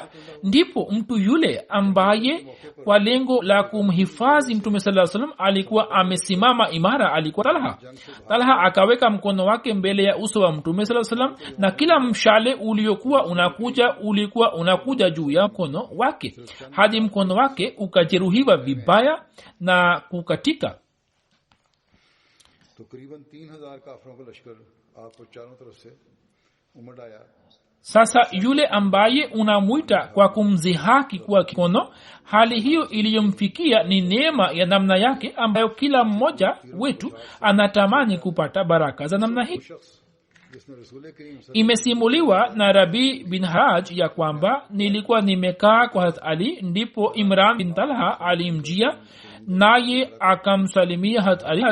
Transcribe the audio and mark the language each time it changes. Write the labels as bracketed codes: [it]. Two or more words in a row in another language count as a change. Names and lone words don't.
[sw] Ndipo mtu yule ambaye kwa lengo la kumhifadhi Mtume [ar] صلى الله عليه وسلم [sw] alikuwa amesimama imara alikuwa Talha. Talha akaweka mkono wake mbele ya uso wa Mtume [ar] صلى الله عليه وسلم, [sw] na kila mshale uliokuwa unakuja juu ya mkono wake hadi mkono wake ukajeruhiwa vibaya na kukatika. [ur] تقریباً 3000 کافروں کا لشکر آپ کو چاروں طرف سے امڈ آیا [sw] sasa yule ambaye unamwita kwa kumzihaki kuwa kikono, hali hiyo iliyomfikia ni neema ya namna yake ambayo kila mmoja wetu anatamani kupata baraka za namna hii. Imesimuliwa na Rabi bin Haraj ya kwamba nilikuwa nimekaa kwa Hazrat Ali, ndipo Imran bin Talha alimjia, naye akamsalimia Hazrat Ali.